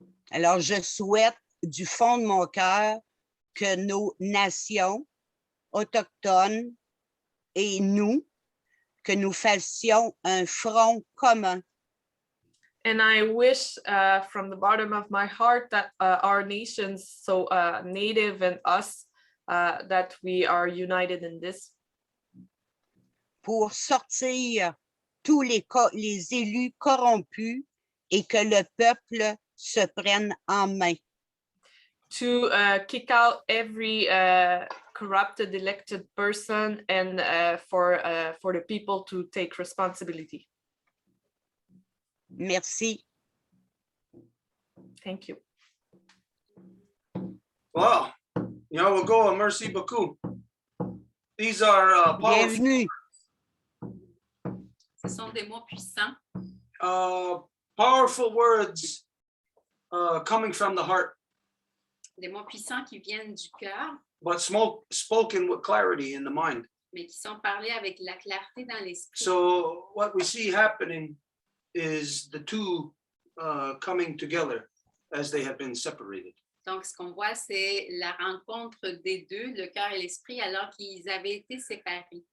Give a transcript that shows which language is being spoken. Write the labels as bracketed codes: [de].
[fr] Alors, je souhaite du fond de mon cœur que nos nations autochtones et nous, que nous fassions un front commun. [en] And I wish from the bottom of my heart that our nations, so Native and us, that we are united in this. [fr] Pour sortir tous les élus corrompus et que le peuple se prenne en main. [en] To kick out every corrupted elected person, and for the people to take responsibility. [fr] Merci. [en] Thank you. Wow. Yawagoa, [fr] merci beaucoup. [en] These are powerful, [fr] Bienvenue. Ce sont des mots puissants. [en] powerful words coming from the heart, [fr] des mots puissants qui viennent du cœur, [en] but spoken with clarity in the mind. [fr] mais qui sont parlés avec la clarté dans l'esprit. [en] So what we see happening is the two coming together as they have been separated. [fr] Donc, ce qu'on voit, c'est la rencontre des deux, le cœur et l'esprit, alors qu'ils avaient été séparés.